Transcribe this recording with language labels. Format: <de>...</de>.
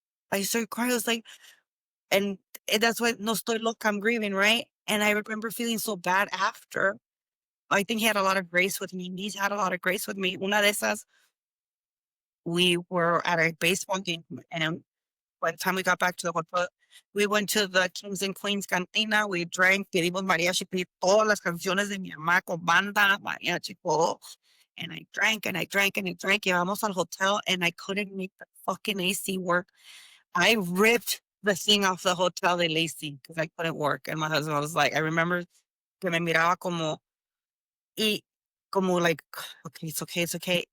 <en>I started crying. I was like, and that's why</en> <es>no estoy loca,</es> <en>I'm grieving, right? And I remember feeling so bad after. I think he had a lot of grace with me. He's had a lot of grace with me.</en> <es>Una de esas,</es> <en>we were at a baseball game, and by the time we got back to the hotel, we went to the Kings and Queens Cantina. We drank,</en> <es>pedimos mariachi, pedí todas las canciones de mi mamá con banda, mariachi, todo.</es> <en>And I drank and I drank and I drank.</en> <es>Llegamos al hotel</es> <en>and I couldn't make the fucking AC work. I ripped the thing off the hotel de Lacey because I couldn't work. And my husband was like, I remember</en> <es>que me miraba y como</es> <en>like, okay, it's okay, it's okay.</en>